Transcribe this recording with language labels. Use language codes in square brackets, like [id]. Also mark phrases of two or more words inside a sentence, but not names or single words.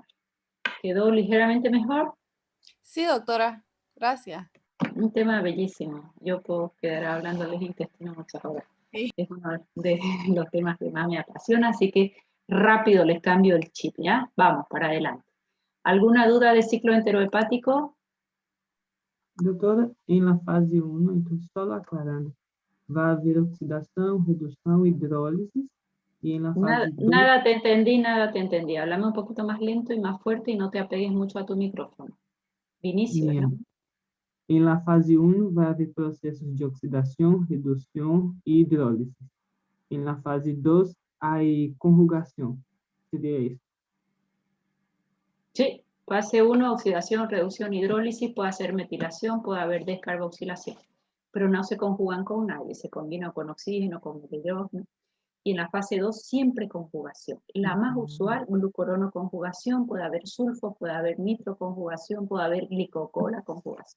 [es] ¿Quedó ligeramente mejor? Sí, doctora, gracias. Un tema bellísimo. Yo puedo quedar hablando del intestino muchas horas. Sí. Es uno de los temas que más me apasiona, así que rápido les cambio el chip, ¿ya? Vamos, para adelante. ¿Alguna duda de ciclo enterohepático? [pt] Doutora, em la fase 1, então só aclarando, vai haver oxidação, redução, hidrólise, e em la fase 2... [es] Nada te entendí. Háblame un poquito más lento y más fuerte y no te apegues mucho a tu micrófono. Vinicio, ¿no? [pt] Em la fase 1, vai haver processos de oxidação, redução e hidrólise. Em la fase 2, hay conjugação. Seria isso? [es] Sí, fase 1, oxidación, reducción, hidrólisis, puede hacer metilación, puede haber descarboxilación, pero no se conjugan con nadie, se combinan con oxígeno, con hidrógeno. Y en la fase 2 siempre conjugación. La más usual, glucorono conjugación, puede haber sulfo, puede haber nitro conjugación, puede haber glicocola conjugación.